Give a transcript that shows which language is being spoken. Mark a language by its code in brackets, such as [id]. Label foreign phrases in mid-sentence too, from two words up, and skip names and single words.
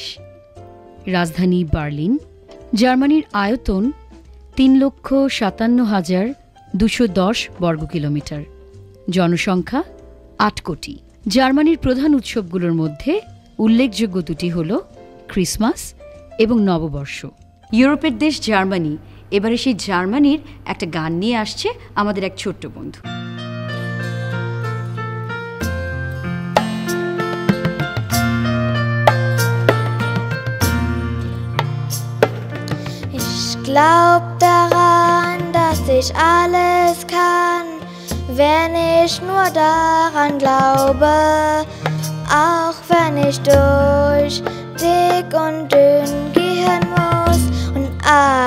[bn] রাজধানী বার্লিন। জার্মানির আয়তন ৩,৫৭,২১০ বর্গ কিলোমিটার। জনসংখ্যা ৮ কোটি। জার্মানির প্রধান উৎসবগুলোর মধ্যে উল্লেখযোগ্য দুটি হল ক্রিসমাস এবং নববর্ষ। ইউরোপের দেশ জার্মানি। এবারে সেই জার্মানির একটা গান নিয়ে আসছে আমাদের এক ছোট্ট বন্ধু। [de] Glaub daran, dass ich alles kann, wenn ich nur daran glaube, auch wenn ich durch dick und dünn gehen muss und